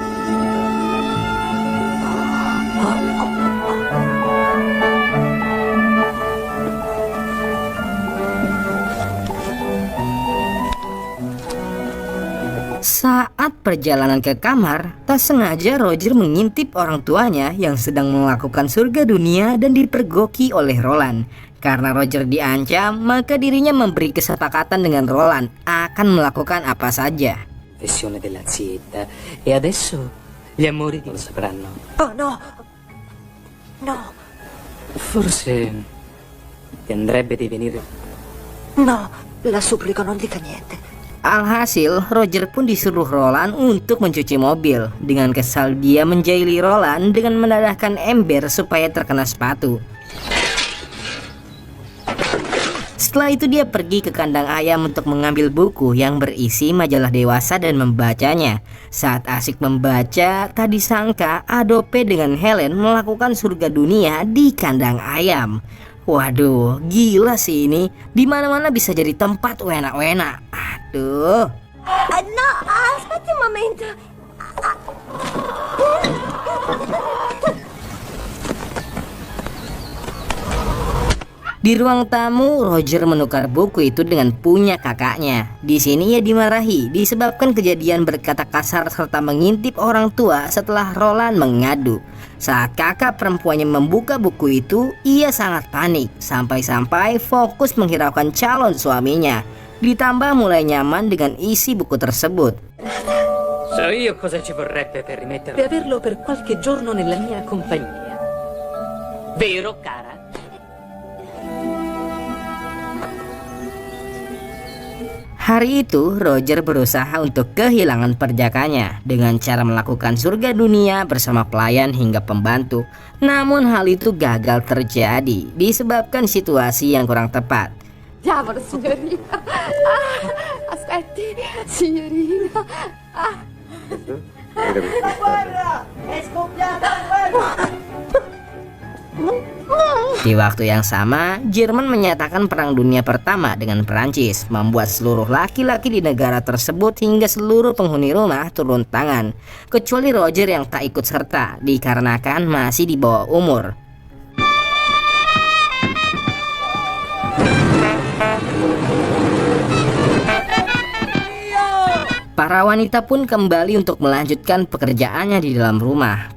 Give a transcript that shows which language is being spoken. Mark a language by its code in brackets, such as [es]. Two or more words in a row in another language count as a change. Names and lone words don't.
[id] Saat perjalanan ke kamar, tak sengaja Roger mengintip orang tuanya yang sedang melakukan surga dunia dan dipergoki oleh Roland. Karena Roger diancam, maka dirinya memberi kesepakatan dengan Roland akan melakukan apa saja. [it] Confessione della zietta. E adesso gli amori lo sapranno. Oh no! No! Forse ti andrebbe di venire. No! La supplico, non dica niente. [id] Alhasil, Roger pun disuruh Roland untuk mencuci mobil. Dengan kesal dia menjahili Roland dengan mendadahkan ember supaya terkena sepatu. Setelah itu dia pergi ke kandang ayam untuk mengambil buku yang berisi majalah dewasa dan membacanya. Saat asik membaca, tak disangka Adobe dengan Helen melakukan surga dunia di kandang ayam. Waduh, gila sih ini. Di mana-mana bisa jadi tempat wena-wena. Aduh. [it] No, aspetti un momento. [id] Di ruang tamu, Roger menukar buku itu dengan punya kakaknya. Di sini ia dimarahi disebabkan kejadian berkata kasar serta mengintip orang tua setelah Roland mengadu. Saat kakak perempuannya membuka buku itu, ia sangat panik sampai-sampai fokus menghiraukan calon suaminya. Ditambah mulai nyaman dengan isi buku tersebut. [it] So io cosa ci vorrebbe per rimetterlo e averlo per qualche giorno nella mia compagnia. Vero, cara? [id] Hari itu, Roger berusaha untuk kehilangan perjakanya dengan cara melakukan surga dunia bersama pelayan hingga pembantu. Namun hal itu gagal terjadi disebabkan situasi yang kurang tepat. [it] Diavolo, signorina. Aspetti, signorina. [id] Di waktu yang sama, Jerman menyatakan Perang Dunia Pertama dengan Perancis, membuat seluruh laki-laki di negara tersebut hingga seluruh penghuni rumah turun tangan, kecuali Roger yang tak ikut serta dikarenakan masih di bawah umur. Para wanita pun kembali untuk melanjutkan pekerjaannya di dalam rumah.